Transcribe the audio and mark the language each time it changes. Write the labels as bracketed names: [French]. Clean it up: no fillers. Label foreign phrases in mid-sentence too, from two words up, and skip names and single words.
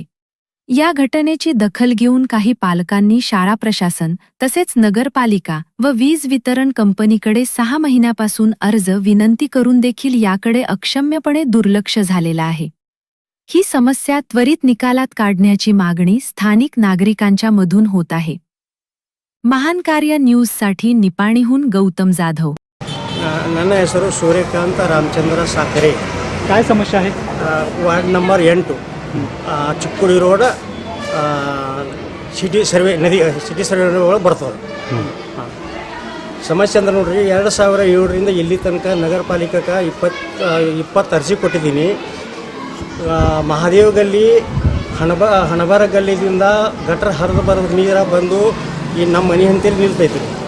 [Marathi] या घटनेची दखल घेऊन काही पालकांनी शाळा प्रशासन तसेच नगरपालिका व वीज वितरण कंपनीकडे 6 महिन्यापासून अर्ज, विनंती करून देखील याकडे अक्षम्यपणे दुर्लक्ष झालेलं आहे. ही समस्या त्वरित निकालात काढण्याची मागणी स्थानिक नागरिकांच्या मधून होत आहे. महान कार्य न्यूजसाठी निपाणीहून गौतम जाधव. [Kannada] ನನ್ನ ಹೆಸರು ಸೂರ್ಯಕಾಂತ ರಾಮಚಂದ್ರ ಸಾಕರೆ. [Marathi] काय समस्या आहे? [Kannada] ವಾರ್ಡ್ ನಂಬರ್ 8 ಚಿಕ್ಕೋಡಿ ರೋಡ್ ಸಿಟಿ ಸರ್ವೆ ನದಿ ಸಿಟಿ ಸರ್ವೆ ಒಳಗೆ ಬರ್ತದೆ. ಸಮಸ್ಯೆ ಅಂದ್ರೆ ನೋಡ್ರಿ 2007ರಿಂದ ಇಲ್ಲಿ ತನಕ ನಗರ ಪಾಲಿಕೆಗೆ 20 ಅರ್ಜಿ ಕೊಟ್ಟಿದ್ದೀನಿ. ಮಹಾದೇವ್ ಗಲ್ಲಿ, ಹಣಬಾರ ಗಲ್ಲಿದಿಂದ ಗಟರ್ ಹರಿದು ಬರೋದು ನೀರು ಬಂದು ಈ ನಮ್ಮ ಮನೆ ಅಂತೇಳಿ ನಿಲ್ತೈತಿ.